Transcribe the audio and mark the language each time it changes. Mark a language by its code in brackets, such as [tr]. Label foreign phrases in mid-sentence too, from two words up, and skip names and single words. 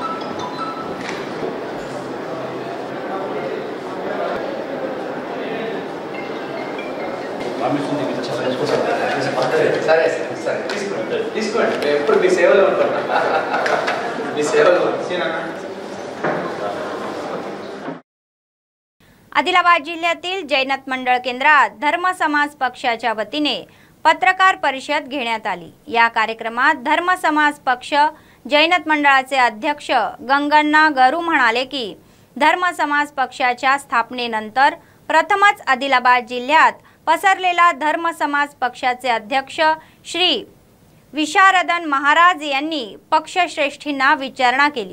[te] సరే సరే తీసుకోండి ఎప్పుడు మీ సేవలో ఉంటాను. మీ సేవలో [mr] आदिलाबाद जिल्ह्यातील जैनत मंडळ केंद्रात धर्म समाज पक्षाच्या वतीने पत्रकार परिषद घेण्यात आली. या कार्यक्रमात धर्म समाज पक्ष जैनत मंडळाचे अध्यक्ष गंगण्णा गरू म्हणाले की धर्म समाज पक्षाच्या स्थापनेनंतर प्रथमच आदिलाबाद जिल्ह्यात पसरलेला धर्म समाज पक्षाचे अध्यक्ष श्री विशारदन महाराज यांनी पक्षश्रेष्ठींना विचारणा केली.